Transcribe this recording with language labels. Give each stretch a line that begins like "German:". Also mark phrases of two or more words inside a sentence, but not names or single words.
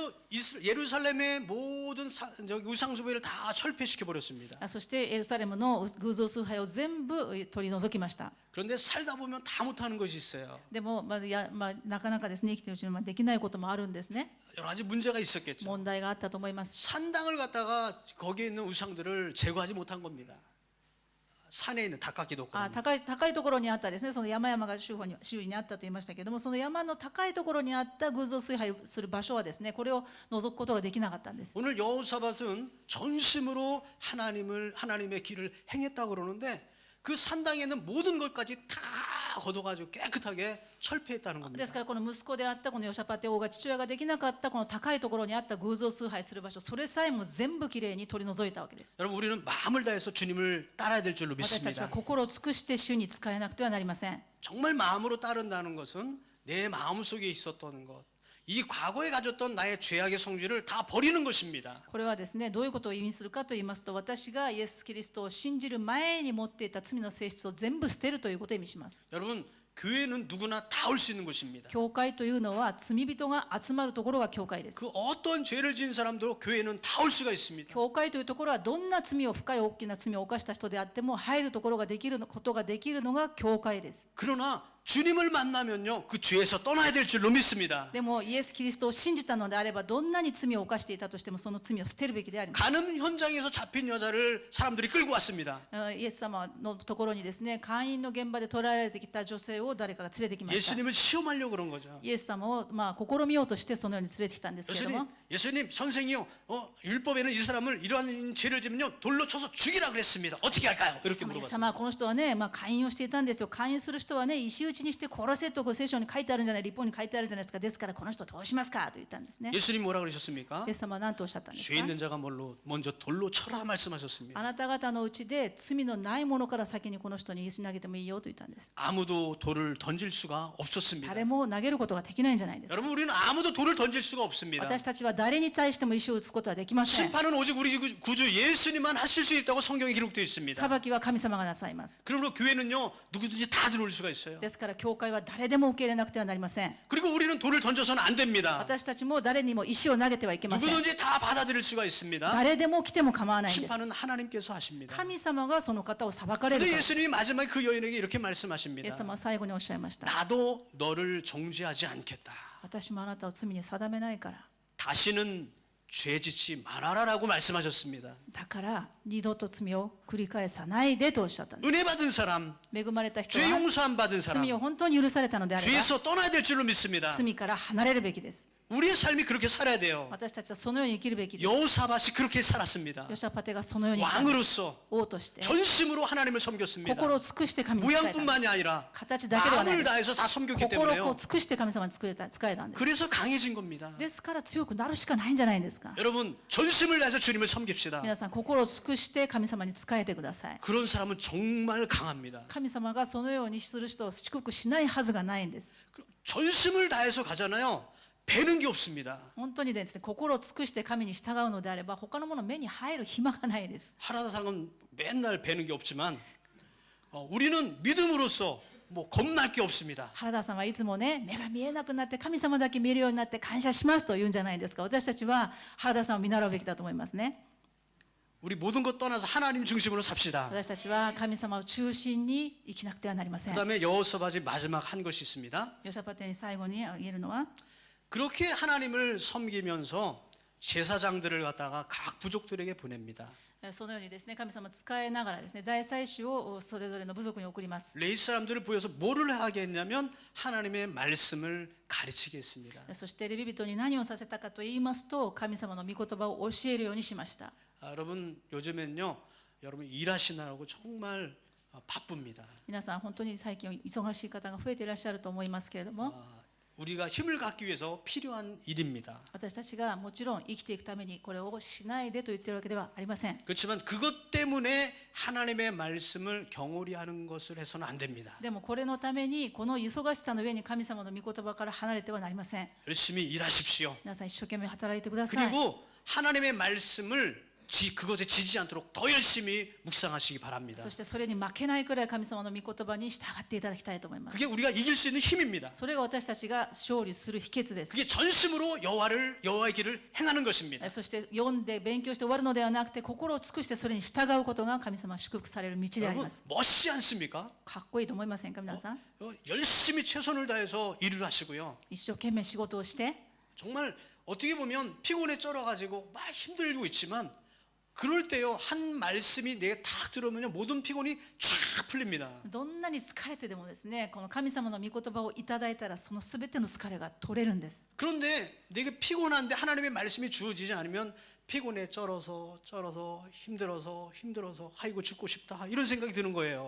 Korean: 그래서 예루살렘의 모든 우상숭배를 다 철폐시켜 버렸습니다.
Japanese: そしてエルサレムの偶像崇拝を全部取り除きました。
Korean: 그런데 살다 보면 다 못하는 것이 있어요.
Japanese: でも、なかなかですね、生きているうちにできないこともあるんですね。
Korean: 여러 가지 문제가 있었겠죠.
Japanese: 問題があったと思います。
Korean: 산당을 갖다가 거기에 있는 우상들을 제거하지 못한 겁니다. 산에 있는 닭깎이도
Japanese: 高いところにあったですね、その山々が周囲にあったと言いましたけれども、その山の高いところにあった偶像崇拝する場所はですね、これを除くことができなかったんです。
Korean: 오늘 여호사밧은 전심으로 하나님의 길을 행했다고 그러는데 그 산당에 있는 모든 것까지 다 걷어가지고 깨끗하게 철폐했다는
Japanese: で
Korean: 겁니다.
Japanese: すからこの息子であったこのヨシャパテ王が父親ができなかったこの高いところにあった偶像崇拝する場所、それさえも全部きれいに取り除いたわけです。
Korean: 여러분 우리는 마음을 다해서 주님을 따라야 될 줄로
Japanese: 私たちは
Korean: 믿습니다.
Japanese: 心を尽くして主に仕えなくてはなりません。
Korean: 정말 마음으로 따른다는 것은 내 마음 속에 있었던 것, 이 과거에 가졌던 나의 죄악의 성질을 다 버리는 것입니다.
Japanese: これはですね、どういうことを意味するかと言いますと、私がイエス・キリストを信じる前に持っていた罪の性質を全部捨てるということを意味します。
Korean: 여러분 교회는 누구나 다 올 수 있는 곳입니다.
Japanese: 教会というのは罪人が集まるところが教会です。
Korean: 그 어떤 죄를 지은 사람도 교회는 다 올 수가 있습니다.
Japanese: 教会というところはどんな罪を深い大きな罪を犯した人であっても入ることができるのが教会です。
Korean: 그러나 주님을 만나면요 그 죄에서 떠나야 될 줄로 믿습니다.
Japanese: でもイエス・キリストを信じたのであれば、どんなに罪を犯していたとしてもその罪を捨てるべきであります。
Korean: 간음 현장에서 잡힌 여자를 사람들이 끌고 왔습니다.
Japanese: イエス様のところにですね、勧誘の現場で捕らえられてきた女性を誰かが連れてきました。
Korean: 예수님을 시험하려고 그런 거죠.
Japanese: イエス様を試みようとしてそのように連れてきたんですけれども、
Korean: 예수님 선생이요 율법에는 이 사람을 이러한 죄를 지면요 돌로 쳐서 죽이라 그랬습니다. 어떻게 할까요? 이렇게
Japanese: イエス
Korean: 물어봤습니다.
Japanese: 様はこの人はね、勧誘をしていたんですよ。勧誘する人はね、石打ちにして殺せと聖書に書いてあるんじゃない、立法に書いてあるじゃないですか。ですからこの人どうしますかと言ったんですね。
Korean: 예수님 뭐라 그러셨습니까?
Japanese: イエス様は何とおっしゃったんです
Korean: 죄
Japanese: か。
Korean: 있는 자가 먼저 돌로 쳐라 말씀하셨습니다.
Japanese: あなた方のうちで罪のない者から先にこの人に石投げてもいいよと言ったんです。
Korean: 아무도 돌을 던질 수가 없었습니다.
Japanese: 誰も投げることができないんじゃないですか。
Korean: 여러분 우리는 아무도 돌을 던질 수가 없습니다.
Japanese: 私たちは誰に対しても石を打つことはできません。
Korean: 심판은 오직 우리 구주 예수님만 하실 수 있다고 성경에 기록되어 있습니다.
Japanese: 裁きは神様がなさいます。
Korean: 그러므로 교회는요 누구든지 다 들어올 수가 있어요.
Japanese: ですから教会は誰でも受け入れなくてはなりません。
Korean: 그리고 우리는 돌을 던져서는 안 됩니다.
Japanese: 私たちも誰にも石を投げてはいけません。
Korean: 누구든지 다 받아들일 수가 있습니다.
Japanese: 誰でも来ても構わないんです。
Korean: 심판은 하나님께서 하십니다.
Japanese: 神様がその方を裁かれる
Korean: 근데
Japanese: からです。
Korean: 예수님이 마지막에 그 여인에게 이렇게
Japanese: イエ
Korean: 말씀하십니다.
Japanese: ス様は最後におっしゃいました。
Korean: 나도 너를 정죄하지 않겠다.
Japanese: 私もあなたを罪に定めないから。
Korean: 다시는 죄짓지 말아라라고 말씀하셨습니다.
Japanese: だから二度と罪を繰り返さないでとおっしゃったんです。
Korean: 은혜 받은 사람,
Japanese: 恵まれた人
Korean: 죄
Japanese: は
Korean: 용서함 받은 사람,
Japanese: 罪を本当に許されたのであれば
Korean: 죄에서 떠나야 될 줄로 믿습니다.
Japanese: 罪から離れるべきです。
Korean: 우리의 삶이 그렇게 살아야 돼요.
Japanese: 私たちはそのように生きるべきです。
Korean: 여호사밧이 그렇게 살았습니다.
Japanese: ヨシャパテがそのように生きたんです。
Korean: 왕으로서
Japanese: 王として
Korean: 전심으로 하나님을 섬겼습니다.
Japanese: 心を尽くして神に仕えたんです。
Korean: 모양뿐만이 아니라
Japanese: 形だけではない
Korean: 마음을
Japanese: です。
Korean: 다해서 다 섬겼기
Japanese: 心を
Korean: 때문에요.
Japanese: 尽くして神様に仕えたんです。
Korean: 그래서 강해진 겁니다.
Japanese: ですから強くなるしかないんじゃないですか。
Korean: 여러분 전심을 다해서 주님을 섬깁시다.
Japanese: 皆さん心を尽くして神様に仕えてください。
Korean: 그런 사람은 정말 강합니다.
Japanese: 神様がそのようにする人を祝福しないはずがないんです。
Korean: 전심을 다해서 가잖아요. 배는 게 없습니다.
Japanese: 本当にですね、心を尽くして神に従うのであれば他のもの目に入る暇がないです。
Korean: 하라다상은 맨날 배는 게 없지만 우리는 믿음으로써 뭐 겁날 게 없습니다.
Japanese: 原田さんはいつもね、目が見えなくなって神様だけ見えるようになって感謝しますと言うんじゃないですか。私たちは原田さんを見習うべきだと思いますね。
Korean: 우리 모든 것 떠나서 하나님 중심으로 삽시다.
Japanese: 私たちは神様を中心に生きなくてはなりません。
Korean: 그다음에 여호사밧이 마지막 한 것이 있습니다.
Japanese: ヨシャパテに最後に挙げるのは、
Korean: 그렇게 하나님을 섬기면서 제사장들을 갖다가 각 부족들에게 보냅니다.
Japanese: そのようにですね、神様を使いながらですね、大祭司をそれぞれの部族に送ります。
Korean: 레위 사람들을 보여서 뭐를 하게 했냐면 하나님의 말씀을 가르치게 했습니다.
Japanese: そしてレビ人に何をさせたかと言いますと、神様の御言葉を教えるようにしました。
Korean: 여러분 요즘엔요, 여러분 일하시느라고 정말 바쁩니다.
Japanese: 皆さん本当に最近忙しい方が増えていらっしゃると思いますけれども、
Korean: 우리가 힘을 갖기 위해서 필요한 일입니다.
Japanese: 私たちがもちろん生きていくためにこれをしないでと言っているわけではありません。
Korean: 그렇지만 그것 때문에 하나님의 말씀을 경홀히 하는 것을 해서는 안 됩니다.
Japanese: でもこれのためにこの忙しさの上に神様の御言葉から離れてはなりません。
Korean: 열심히 일하십시오.
Japanese: 皆さん一生懸命働いてください。
Korean: 그리고 하나님의 말씀을 그것에 지지 않도록 더 열심히 묵상하시기 바랍니다.
Japanese: そしてそれに負けないくらい神様の御言葉に従っていただきたいと思います。
Korean: 그게 우리가 이길 수 있는 힘입니다.
Japanese: それが私たちが勝利する秘訣です。
Korean: 그게 전심으로 여호와의 길을 행하는 것입니다.
Japanese: そして読んで勉強して終わるのではなくて、心を尽くしてそれに従うことが神様が祝福される道であり
Korean: 여러분
Japanese: ます。
Korean: 멋지지 않습니까?
Japanese: かっこいいと思いませんか皆さん。
Korean: 열심히 최선을 다해서 일을 하시고요.
Japanese: 一生懸命仕事をして、
Korean: 정말 어떻게 보면 피곤에 쩔어가지고 막 힘들고 있지만 그럴 때요, 한 말씀이 내게 탁 들어오면 모든 피곤이 쫙 풀립니다.
Japanese: どんなに疲れてでもですね、この神様の御言葉をいただいたらそのすべての疲れが取れるんです。
Korean: 그런데 내게 피곤한데 하나님의 말씀이 주어지지 않으면 피곤에 쩔어서 힘들어서 아이고 죽고 싶다 이런 생각이 드는 거예요.